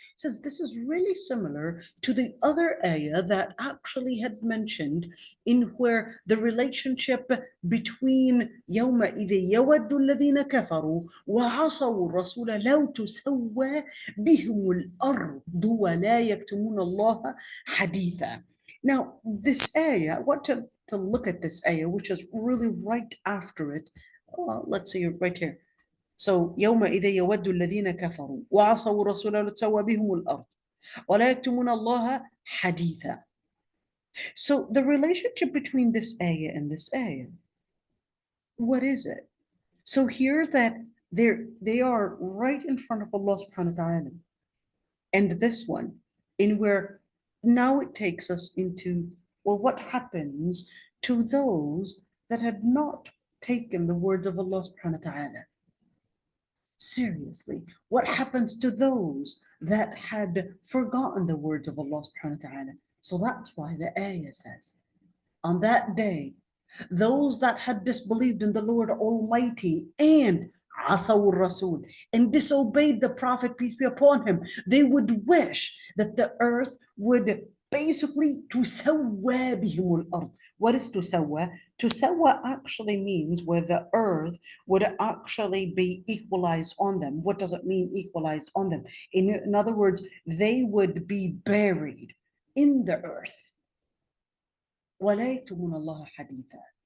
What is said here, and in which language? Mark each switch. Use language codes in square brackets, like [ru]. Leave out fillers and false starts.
[en] Says this is really similar to the other ayah that actually had mentioned in where the relationship between [ar] يومئذ يود الذين كفروا وعصوا الرسول لو تسوى بهم الأرض ولا يكتمون الله حديثا. [en] Now this ayah, I want to look at this ayah, which is really right after it. Let's see right here. So [ar] يومئذ يود الذين كفروا وعصوا الرسول لتسوى بهم الأرض ولا يكتمون الله حديثا. [en] So the relationship between this ayah and this ayah, what is it? So here that they are right in front of Allah subhanahu wa ta'ala. And this one, in where now it takes us into, well, what happens to those that had not taken the words of Allah subhanahu wa ta'ala seriously? What happens to those that had forgotten the words of Allah subhanahu wa ta'ala? So that's why the ayah says, on that day, those that had disbelieved in the Lord Almighty and Asaw Rasul and disobeyed the Prophet, peace be upon him, they would wish that the earth would basically [ar] تسوى بهم الأرض. [en] What is تسوى? تسوى actually means where the earth would actually be equalized on them. What does it mean, equalized on them? In other words, they would be buried in the earth. [ar] ولا يكتمون الله حديثا.